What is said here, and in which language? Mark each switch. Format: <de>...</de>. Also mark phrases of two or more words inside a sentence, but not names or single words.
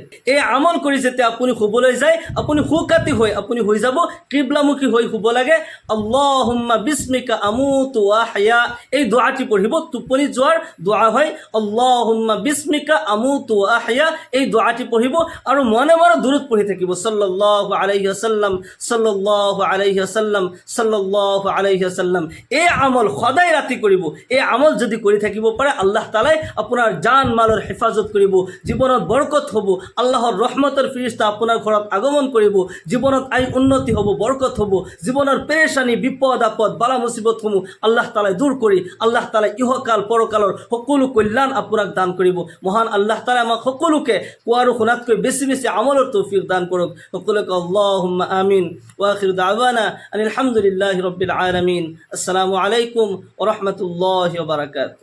<as>এই আমল কৰি যেতিয়া আপুনি শুবলৈ যায়, আপুনি সুকাতি হৈ আপুনি হৈ যাব কিবলামুখী হৈ শুব লাগে।</as> <ar>اللهم باسمك أموت وأحيا,</ar> <as>এই দোয়াটি পঢ়িব, টোপনি যোৱাৰ দোয়া হয়।</as> <ar>اللهم باسمك أموت وأحيا,</ar> <as>এই দোয়াটি পঢ়িব আৰু মনে মনে দুরূদ পঢ়ি থাকিব।</as> <ar>صلى الله عليه وسلم، صلى الله عليه وسلم، صلى الله عليه وسلم.</ar> <as>এই আমল সদায় ৰাতি কৰিব। এই আমল যদি কৰি থাকিব পাৰে আল্লাহ তাআলাই আপোনাৰ জান মালৰ হেফাজত কৰিব, জীৱনত বৰকত হ'ব, আল্লাহৰ ৰহমতৰ ফেৰেশতা আপোনাৰ ঘৰত আগমন কৰিব, জীৱনত আই উন্নতি হ'ব, বৰকত হ'ব, জীৱনৰ পেৰেশানি, বিপদ আপদ, বালা মুসিবতসমূহ আল্লাহ তাআলাই দূৰ কৰি আল্লাহ তাআলাই ইহকাল পৰকালৰ সকলো কল্যাণ আপোনাক দান কৰিব। মহান আল্লাহ তাআলাই আমাক সকলোকে কোৱা আৰু শুনাতকৈ বেছি বেছি আমলৰ তৌফিক দান কৰক। সকলোকে</as> <ar>اللهم آمين. وآخر دعوانا الحمد لله رب العالمين. السلام عليكم ورحمة الله وبركاته.</ar>